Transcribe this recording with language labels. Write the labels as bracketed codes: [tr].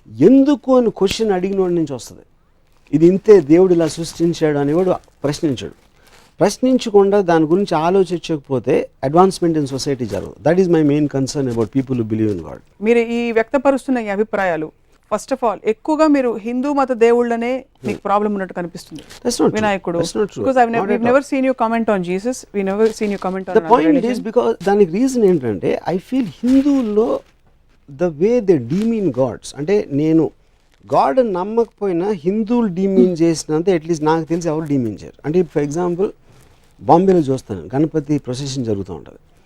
[te] ఎందుకు అని క్వశ్చన్ అడిగిన వాడి నుంచి వస్తుంది. ఇది ఇంతే దేవుడు ఇలా సృష్టించాడు అనేవాడు ప్రశ్నించాడు. ప్రశ్నించకుండా దాని గురించి ఆలోచించకపోతే అడ్వాన్స్మెంట్ ఇన్ సొసైటీ జరగదు. [en] That is my main concern about people who believe in God. [te] మీరు ఈ వ్యక్తపరుస్తున్న ఈ అభిప్రాయాలు ఫస్ట్ ఆఫ్ ఆల్ ఎక్కువగా మీరు హిందూ మత దేవుళ్ళనే మీకు ప్రాబ్లం ఉన్నట్టు కనిపిస్తుంది. [en] వినాయకుడు, because we've never seen you comment on Jesus, we never seen you comment on the point is because [te] దానికి రీజన్ ఏంటంటే ఐ ఫీల్ హిందువుల్లో [en] the way they demean gods [te] అంటే నేను గాడ్ నమ్మకపోయినా హిందువులు డీమీన్ చేసినంత అట్లీస్ట్ నాకు తెలిసి ఎవరు డీమీన్ చేయరు. అంటే ఫర్ ఎగ్జాంపుల్ బాంబేలో చూస్తాను గణపతి ప్రొసెషన్ జరుగుతూ ఉంటుంది.